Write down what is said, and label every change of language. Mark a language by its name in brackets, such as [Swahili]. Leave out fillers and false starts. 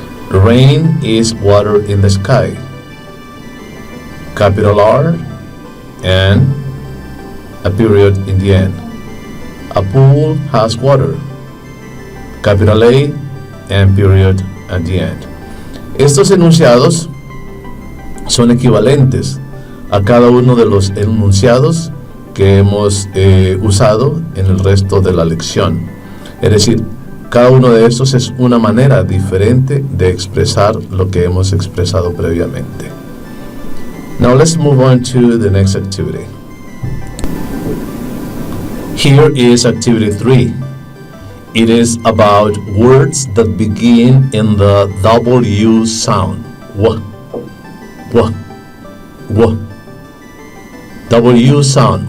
[English] Rain is water in the sky. Capital R and a period in the end. A pool has water, capital A, and period at the end. [Spanish] Estos enunciados son equivalentes a cada uno de los enunciados que hemos usado en el resto de la lección. Es decir, cada uno de estos es una manera diferente de expresar lo que hemos expresado previamente. [English] Now let's move on to the next activity. Here is activity 3. It is about words that begin in the W sound. W, w, w. W sound.